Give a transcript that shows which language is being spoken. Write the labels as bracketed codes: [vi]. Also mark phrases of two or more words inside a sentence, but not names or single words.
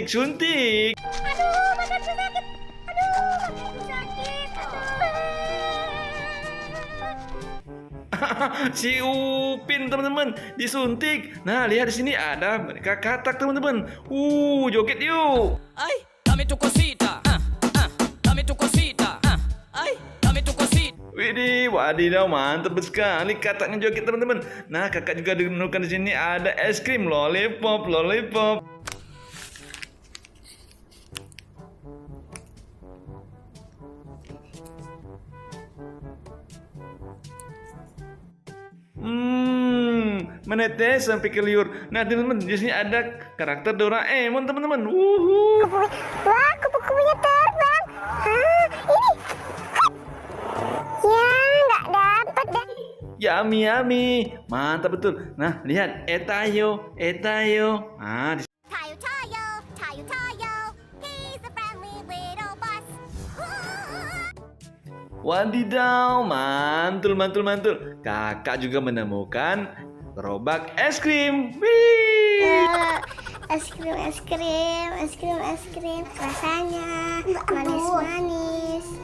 [id] Aduh, badanku sakit. Si Upin teman-teman disuntik. Nah, lihat di sini ada mereka katak teman-teman. Joget yuk. [es] Ay, dame tu cosita. Dame tu cosita. Ay, dame tu cosita. [id] Widih, wadidaw, mantap sekali kataknya joget teman-teman. Nah, kakak juga menemukan di sini ada es krim lollipop. Menetes sampai ke liur. Nah, teman-teman, di sini ada karakter Doraemon, teman-teman. Wah, kupu-kupunya terbang. Ini. Ya, nggak dapat deh. Yummy. Mantap betul. Nah, lihat Etayo. Nah, Tayo. [en] He's a friendly little bus. [id] wadidaw, mantul. Kakak juga menemukan gerobak es krim. Wih. Es krim. Rasanya manis.